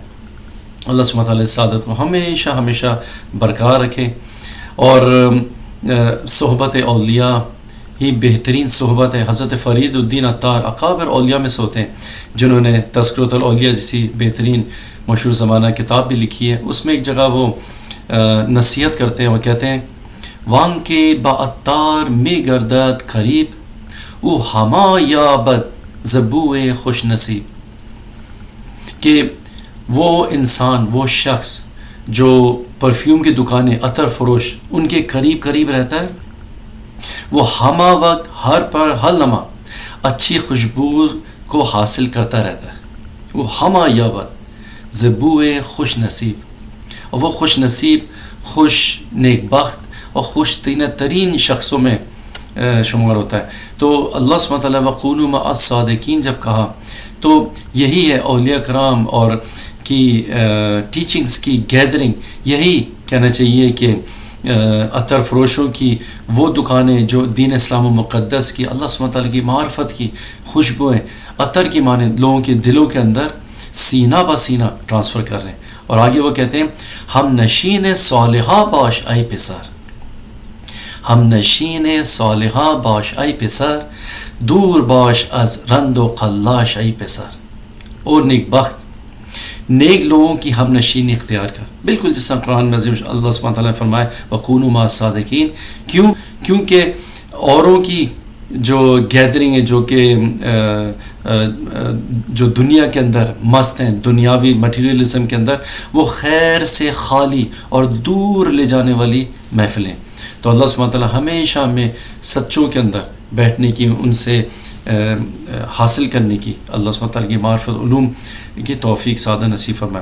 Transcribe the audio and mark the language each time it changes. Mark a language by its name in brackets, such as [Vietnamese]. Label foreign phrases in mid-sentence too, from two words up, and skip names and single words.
[Arabic] اللہ سبحانہ تعالیٰ [Urdu] اس سعادت کو ہمیشہ ہمیشہ برقرار رکھے، اور صحبت اولیاء ہی بہترین صحبت ہے۔ حضرت فرید الدین عطار اکابر اولیاء میں سے ہوتے ہیں، جنہوں نے تذکرۃ الاولیاء جیسی بہترین مشہور زمانہ کتاب بھی لکھی ہے۔ اس میں ایک جگہ وہ نصیحت کرتے ہیں، وہ کہتے ہیں [Persian] وان کے با عطار میں گردد قریب او ہما یابد زبوئے خوش نصیب، [Urdu] کہ وہ انسان، وہ شخص جو پرفیوم کی دکانیں، عطر فروش، ان کے قریب قریب رہتا ہے، وہ ہمہ وقت ہر لمحہ اچھی خوشبو کو حاصل کرتا رہتا ہے۔ وہ [Persian] ہمہ یابد زبوئے خوش نصیب، [Urdu] اور وہ خوش نصیب، خوش نیک بخت اور خوش ترین شخصوں میں شمار ہوتا ہے۔ تو [Arabic] اللہ سبحانہ تعالیٰ وَقُولُوا مَعَ الصَّادِقِينَ [Urdu] جب کہا تو یہی ہے اولیاء کرام اور کی ٹیچنگز کی گیدرنگ، یہی کہنا چاہیے کہ عطر فروشوں کی وہ دکانیں جو دین اسلام و مقدس کی، [Arabic] اللہ سبحانہ تعالیٰ [Urdu] کی معرفت کی خوشبوئیں عطر کی مانند لوگوں کے دلوں کے اندر سینہ بہ سینہ ٹرانسفر کر رہے ہیں۔ اور آگے وہ کہتے ہیں [Persian] ہم نشین صالحہ باش ای پسر، ہم نشین صالحہ باش ای پسر، دور باش از رند و قلاش ای پسر۔ [Urdu] اور نیک بخت، نیک لوگوں کی ہم نشینی اختیار کر، بالکل جس طرح قرآن میں عظیم [Arabic] اللہ سبحانہ تعالیٰ [Urdu] نے فرمایا [Arabic] وَقُونُوا مَعَ الصَّادِقِينَ۔ [Urdu] کیونکہ اوروں کی جو گیدرنگ ہے، جو دنیا کے اندر مست ہیں، دنیاوی مٹیریلزم کے اندر، وہ خیر سے خالی اور دور لے جانے والی محفلیں۔ تو [Arabic] اللہ سبحانہ تعالیٰ [Urdu] ہمیشہ ہمیں سچوں کے اندر بیٹھنے کی، ان سے حاصل کرنے کی، [Arabic] اللہ سبحانہ تعالیٰ [Urdu] کی معرفت علوم کی توفیق سعادہ نصیب فرمائے۔